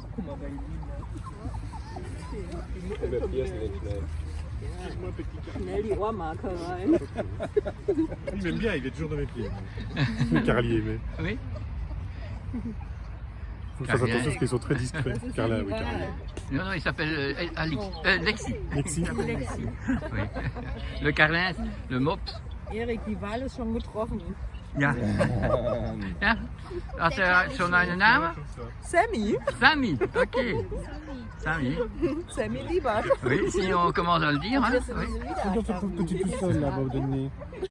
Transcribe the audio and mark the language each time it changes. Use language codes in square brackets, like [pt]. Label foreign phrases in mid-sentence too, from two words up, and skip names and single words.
[fr] Il m'aime bien, il est toujours dans mes pieds. Carlier, mais. Oui. Faut faire attention parce qu'ils sont très discrets. Carla, oui, Carlier. Non, non, il s'appelle Lexi. Lexi. Oui. Le Carlin, le Mops. [de] Erik, die Wahl ist schon getroffen. Ja. Ja. Hast du schon einen Namen? Sammy. Sammy, ok. Sammy. Sammy Liebert. [fr] Oui, si on commence à le dire. Hein? Oui. Regarde ton petit tout seul là-bas au dernier.